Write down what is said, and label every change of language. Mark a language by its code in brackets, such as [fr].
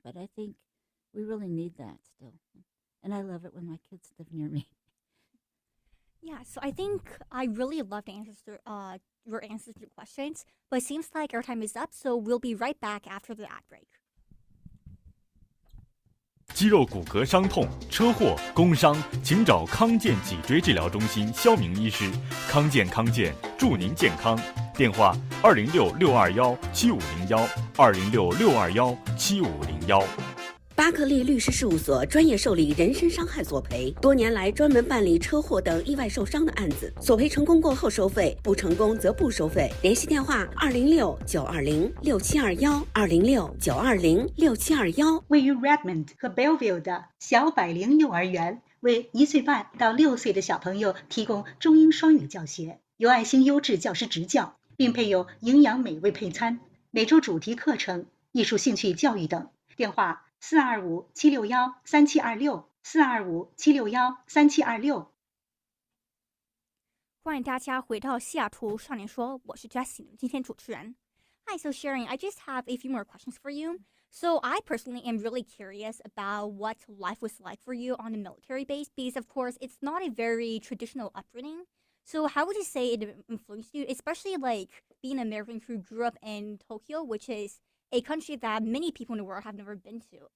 [en] But I think we really need that still. And I love it when my kids live near me. Yeah, so I think I really love the answers to your answers to your questions, but it seems like our time is up, so we'll be right back after the ad break. [zh] 肌肉骨骼伤痛、车祸、工伤，请找康健脊椎治疗中心肖明医师。康健，祝您健康。电话206-621-7501，206-621-7501。巴克利律师事务所专业受理人身伤害索赔，多年来专门办理车祸等意外受伤的案子，索赔成功过后收费，不成功则不收费。联系电话206-920-6721，206-920-6721。位于 Redmond 和 Bellevue 的小百灵幼儿园为1岁半到6岁的小朋友提供中英双语教学，有爱心优质教师执教，并配有营养美味配餐，每周主题课程、艺术兴趣教育等。电话425-761-3726，425-761-3726。欢迎大家回到西雅图少年说，我是 Jessie， 今天主持人。 [en] Hi, so Sharon, I just have a few more questions for you. So I personally am really curious about what life was like for you on the military base, because of course it's not a very traditional upbringing. So how would you say it influenced you, especially being an American who grew up in Tokyo, which is a country that many people in the world have never been to?